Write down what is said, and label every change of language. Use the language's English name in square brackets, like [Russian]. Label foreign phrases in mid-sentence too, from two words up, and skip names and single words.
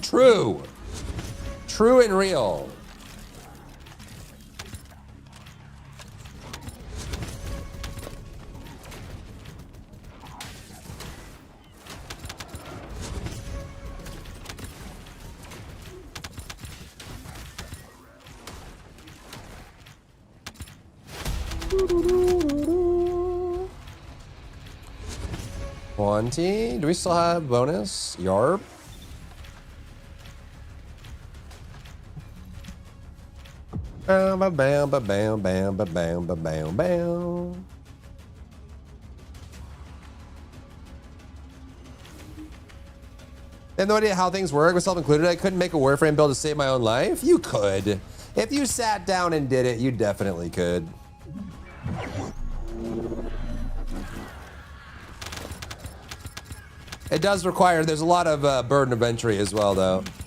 [English] True. True and real. Do we still have bonus? Yarb? Bam, ba, bam, ba, bam, bam, ba, bam, ba, bam, bam. I have no idea how things work, myself included. I couldn't make a Warframe build to save my own life. You could. If you sat down and did it, you definitely could. It does require, there's a lot of burden of entry as well, though.